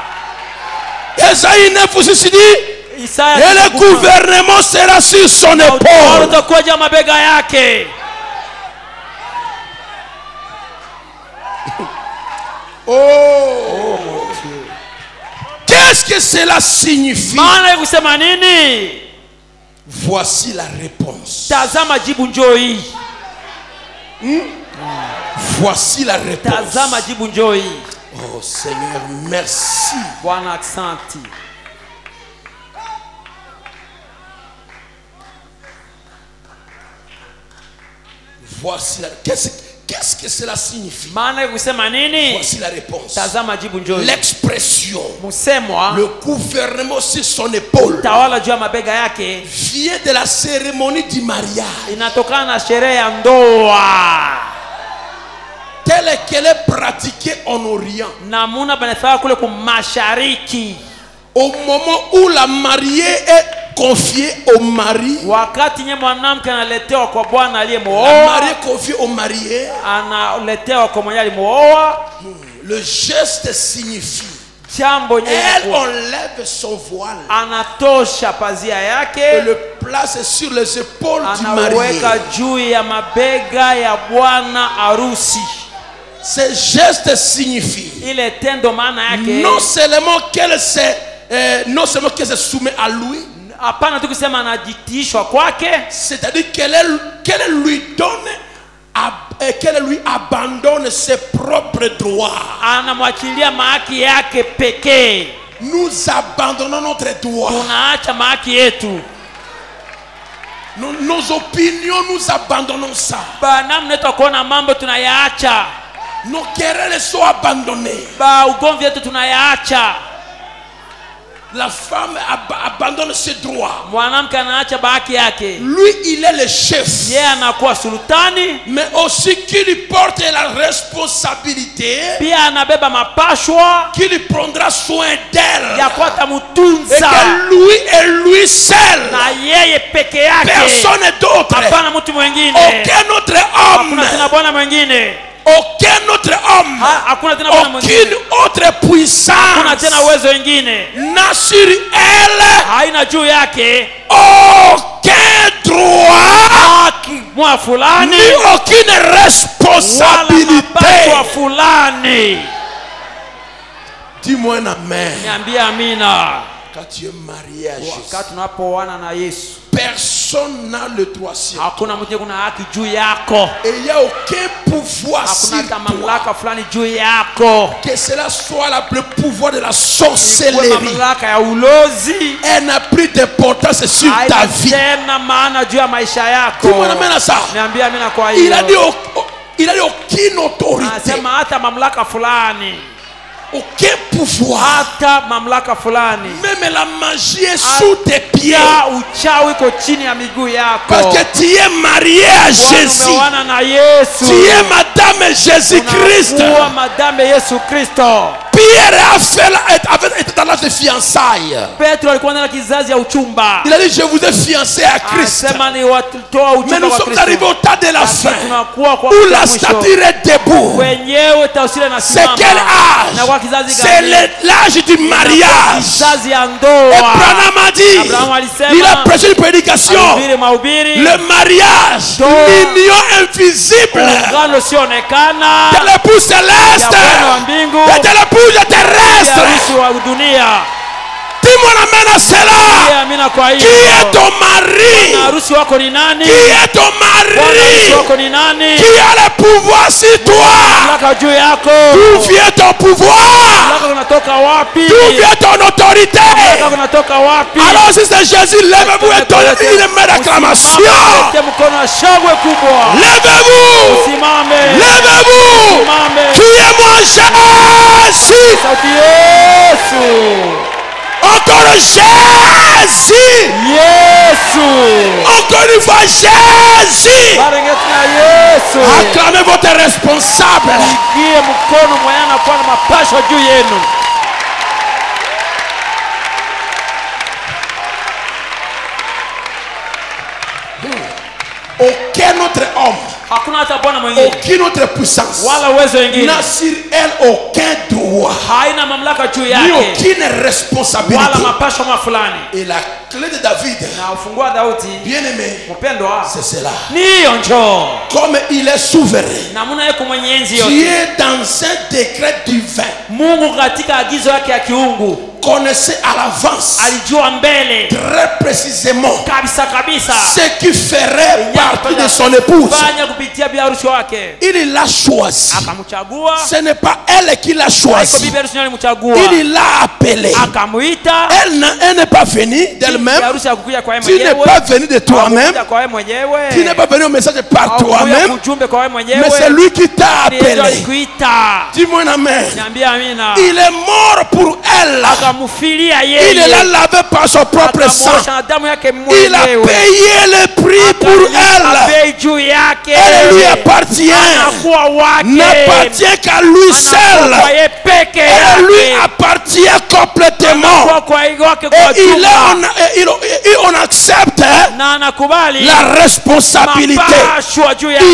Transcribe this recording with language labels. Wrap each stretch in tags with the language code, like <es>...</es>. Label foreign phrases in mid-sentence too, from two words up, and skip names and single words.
<fr>Esaïe 9 aussi dit,</fr> <sw>Isaya</sw> <fr>et le gouvernement sera sur son épaule.</fr> <sw>utakuwa juu ya mabega yake.</sw> <fr>Oh, mon Dieu. Qu'est-ce que cela signifie?</fr> <sw>Maana ya kusema nini?</sw> <fr>Voici la réponse.</fr> <sw>Tazama jibu njoo hii.</sw> <fr>Voici la réponse.</fr> <sw>Tazama jibu njoo hii.</sw> <fr>Oh Seigneur, merci.</fr> <sw>Bwana aksanti.</sw> <fr>Voici la... Qu'est-ce que cela signifie?</fr> <sw>Maana ya kusema nini?</sw> <fr>Voici la réponse.</fr> <sw>Tazama jibu njoo hii.</sw> <fr>L'expression,</fr> <sw>Msemwa</sw> <fr>le gouvernement sur son épaule,</fr> <sw>tawala juu ya mabega yake</sw> <fr>vient de la cérémonie du mariage,</fr> <sw>inatokana na sherehe ya ndoa.</sw> <fr>telle qu'elle est pratiquée en Orient.</fr> <sw>Namuna banafanya kule kumashariki.</sw> <fr>Au moment où la mariée est confiée au mari,</fr> <sw>Wakati nye mwanamke analetewa kwa bwana</sw> <fr>la</fr> <sw>aliyemuoa,</sw> <fr>mariée confiée au marié,</fr> <sw>analetewa kwa mwenye alimuoa,</sw> <fr>le geste signifie,</fr> <sw>jambo nye</sw> <fr>elle enlève son voile</fr> <sw>anatosha pazia</sw> <fr>et</fr> <sw>yake,</sw> <fr>le place sur les épaules du marié.</fr> <sw>anaweka juu ya mabega ya bwana harusi.</sw> <fr>Ce geste signifie</fr> <sw>Ile tendo maana yake</sw> <fr>non seulement qu'elle se soumet à lui,</fr> <sw>hapana tu kusema anajitishwa kwake,</sw> <fr>c'est-à-dire qu'elle lui donne, qu'elle lui abandonne ses propres droits.</fr> <sw>anamwachilia mahaki yake pekee.</sw> <fr>Nous abandonnons notre droit.</fr> <sw>Tunaacha mahaki yetu.</sw> <fr>Nos opinions, nous abandonnons ça.</fr> <sw>Namna yetu ya kuona mambo tunayaacha.</sw> <fr>Nos querelles sont abandonnées.</fr> <sw>Ugomvi yetu tunayaacha.</sw> <fr>La femme abandonne ses droits.</fr> <sw>Mwanamke anaacha bahaki yake.</sw> <fr>Lui, il est le chef.</fr> <sw>Yeye anakuwa sultani,</sw> <fr>Mais aussi qu'il porte la responsabilité,</fr> <sw>pia anabeba mapashwa</sw> <fr>qu'il prendra soin d'elle.</fr> <sw>ya kuwa</sw> <fr>Et</fr> <sw>tamutunza.</sw> <fr>que lui et lui seul.</fr> <sw>Na yeye peke yake.</sw> <fr>Personne d'autre.</fr> <sw>Hapana mtu mwingine.</sw> <fr>Aucun autre homme.</fr> <sw>Hakuna tena bwana mwingine.</sw> <fr>Aucun autre homme.</fr> <sw>Hakuna tena bwana mwingine.</sw> <fr>Aucune autre</fr> <sw>Hakuna</sw> <fr>puissance</fr> <sw>tena uwezo wengine.</sw> <fr>n'a sur elle</fr> <sw>Haina juu yake</sw> <fr>aucun droit</fr> <sw>haki mwa fulani</sw> <fr>ni aucune</fr> <sw>wala</sw> <fr>responsabilité.</fr> <sw>mapashwa fulani.</sw> <fr>Dis-moi un amen.</fr> <sw>Niambie amina.</sw> <fr>Quand tu es marié à Jésus,</fr> <sw>Wakati tunapoana na Yesu,</sw> <fr>personne n'a le droit sur toi.</fr> <sw>Hakuna mtu kuna haki juu yako.</sw> <fr>Et il n'y a aucun pouvoir sur</fr> <sw>Hakuna hata</sw> <fr>toi.</fr> <sw>mamlaka fulani juu yako.</sw> <fr>Que cela soit le pouvoir de la</fr> <sw>Ikuwe</sw> <fr>sorcellerie.</fr> <sw>mamlaka ya ulozi.</sw> <fr>Elle n'a plus d'importance sur ta</fr> <sw>Haina</sw> <fr>vie.</fr> <sw>tena maana juu ya maisha yako.</sw> <fr>Dis-moi un amen à ça.</fr> <sw>Niambie amina kwa</sw> <fr>Il a dit,</fr> <sw>hiyo.</sw> <fr>il a dit aucune autorité,</fr> <sw>Anasema hata mamlaka fulani.</sw> <fr>aucun pouvoir.</fr> <sw>Hata mamlaka fulani.</sw> <fr>Même la magie est sous tes pieds.</fr> <sw>Ya uchawi iko chini ya miguu yako.</sw> <fr>Parce que tu es marié à Jésus.</fr> <sw>Umeoana na Yesu.</sw> <fr>Tu es Madame Jésus-Christ.</fr> <sw>Unakuwa madame Yesu Kristo.</sw> <fr>Pierre était dans l'âge de fiançailles.</fr> <sw>Petro alikuwa na kizazi ya uchumba.</sw> <fr>Il a dit, je vous ai fiancé à Christ.</fr> <sw>Anasema ni watoa</sw> <fr>Mais</fr> <sw>uchumba</sw> <fr>nous</fr> <sw>kwa</sw> <fr>sommes</fr> <sw>Kristo.</sw> <fr>arrivés au temps de la fin.</fr> <sw>Tunakuwa kwa</sw> <fr>Où la</fr> <sw>mwisho.</sw> <fr>statue est debout.</fr> <sw>Wenyewe tausile na</sw> <fr>C'est</fr> <sw>simama.</sw> <fr>quel</fr> <sw>Na kwa</sw> <fr>âge?</fr> <sw>kizazi</sw> <fr>C'est</fr> <sw>gani?</sw> <fr>l'âge du mariage.</fr> <sw>Kizazi ya</sw> <fr>Et</fr> <sw>ndoa.</sw> <fr>Branham a dit,</fr> <sw>Abraham alisema,</sw> <fr>il a prêché une prédication.</fr> <sw>Alihubiri mahubiri.</sw> <fr>Le mariage,</fr> <sw>Ndoa.</sw> <fr>l'union invisible</fr> <sw>Ungano sionekana.</sw> <fr>de l'époux céleste</fr> <sw>Ya Bwana wa mbingu.</sw> <fr>et de l'épouse</fr> <sw>Ya</sw> <fr>terrestre.</fr> <sw>harusi wa dunia.</sw> <fr>Dis-moi amen à cela.</fr> <sw>Ndiye amina kwa hiyo.</sw> <fr>Qui est ton</fr> <sw>Bwana</sw> <fr>mari?</fr> <sw>harusi wako ni nani?</sw> <fr>Qui est ton</fr> <sw>Bwana harusi</sw> <fr>mari?</fr> <sw>wako ni nani?</sw> <fr>Qui a le pouvoir sur toi?</fr> <sw>Mamlaka juu yako.</sw> <fr>D'où vient ton pouvoir?</fr> <sw>Mamlaka kunatoka wapi?</sw> <fr>D'où vient ton autorité?</fr> <sw>Mamlaka kunatoka wapi?</sw> <fr>Alors si c'est Jésus, levez-vous et donnez une main d'acclamation.</fr> <sw>Usimame, mkono wa shangwe kubwa.</sw> <fr>Levez-vous.</fr> <sw>Usimame.</sw> <fr>Levez-vous.</fr> <sw>Usimame.</sw> <fr>Criez-moi Jésus.</fr> <sw>Sauti Yesu.</sw> <fr>Encore Jésus.</fr> <sw>Yesu.</sw> <fr>Encore une fois Jésus.</fr> <sw>Barengeti na Yesu.</sw> <fr>Acclamez votre responsable.</fr> <sw>Pigie mkono mwenye anakuwa na mapasho juu yenu.</sw> <fr>Aucun autre homme,</fr> <sw>Hakuna hata bwana mwingine</sw> <fr>aucune autre puissance</fr> <sw>wala uwezo wengine</sw> <fr>n'a sur elle aucun droit,</fr> <sw>haina mamlaka juu</sw> <fr>ni</fr> <sw>yake</sw> <fr>aucune</fr> <sw>wala</sw> <fr>responsabilité.</fr> <sw>mapasho fulani.</sw> <fr>Et la clé de David,</fr> <sw>Na ufunguo wa Daudi</sw> <fr>bien aimé,</fr> <sw>mpendwa</sw> <fr>c'est cela.</fr> <sw>ni hiyo njoo.</sw> <fr>Comme il est souverain,</fr> <sw>Namuna yeko mwenye enzi yote.</sw> <fr>Dieu dans un décret divin</fr> <sw>Mungu katika agizo yake ya kiungu</sw> <fr>connaissait à l'avance</fr> <sw>alijua mbele</sw> <fr>très précisément</fr> <sw>kabisa kabisa</sw> <fr>ce qui ferait partie de son épouse.</fr> <sw>fanya kupitia bi harusi wake.</sw> <fr>Il l'a choisi.</fr> <sw>Akamchagua.</sw> <fr>Ce n'est pas elle qui l'a</fr> <sw>Haiko</sw> <fr>choisi.</fr> <sw>bibi harusi alimchagua.</sw> <fr>Il l'a appelé.</fr> <sw>Akamuita.</sw> <fr>Elle n'est pas venue</fr> <sw>Bi</sw> <fr>d'elle-même.</fr> <sw>harusi hakukuja kwa yeye</sw> <fr>Tu n'es</fr> <sw>mwenyewe.</sw> <fr>pas venu de toi-même.</fr> <sw>Hakukuja kwa yeye mwenyewe.</sw> <fr>Tu n'es pas venu au message par</fr> <sw>Hakukuja</sw> <fr>toi-même.</fr> <sw>ujumbe kwa yeye mwenyewe.</sw> <fr>Mais c'est lui qui t'a</fr> <sw>Ni yeye</sw> <fr>appelé.</fr> <sw>alikuita.</sw> <fr>Dis-moi un amen.</fr> <sw>Niambie amina.</sw> <fr>Il est mort pour elle.</fr> <sw>Akamfilia</sw> <fr>Il</fr> <sw>yeye.</sw> <fr>l'a lavé par son propre sang.</fr> <sw>Akamwosha na damu yake</sw> <fr>Il a</fr> <sw>mwenyewe.</sw> <fr>payé le prix pour elle.</fr> <sw>Bei juu yake.</sw> <fr>Elle lui appartient.</fr> <sw>Anakuwa wake.</sw> <fr>N'appartient qu'à lui seul.</fr> <sw>Anakuwa yeye peke</sw> <fr>Elle lui</fr> <sw>yake.</sw> <fr>appartient complètement.</fr> <sw>Anakuwa kwa hiyo wake kwa</sw> <fr>Et</fr> <sw>jumla.</sw> <fr>on accepte</fr> <sw>Na anakubali</sw> <fr>la responsabilité.</fr> <sw>mapashwa juu yake.</sw>